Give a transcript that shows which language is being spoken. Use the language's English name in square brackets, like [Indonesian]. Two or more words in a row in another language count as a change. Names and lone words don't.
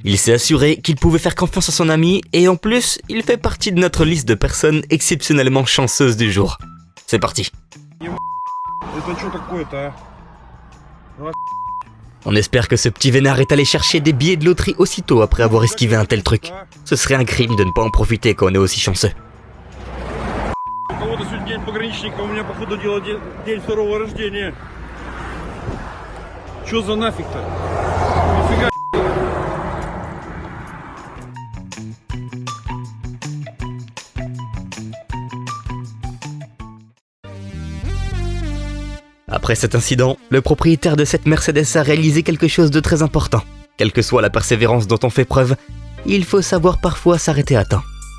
[French] Il s'est assuré qu'il pouvait faire confiance à son ami et en plus, il fait partie de notre liste de personnes exceptionnellement chanceuses du jour. C'est parti. On espère que ce petit vénard est allé chercher des billets de loterie aussitôt après avoir esquivé un tel truc. Ce serait un crime de ne pas en profiter quand on est aussi chanceux. [Russian] Чё за нафиг-то? Нифига. [French] Après cet incident, le propriétaire de cette Mercedes a réalisé quelque chose de très important. Quelle que soit la persévérance dont on fait preuve, il faut savoir parfois s'arrêter à temps.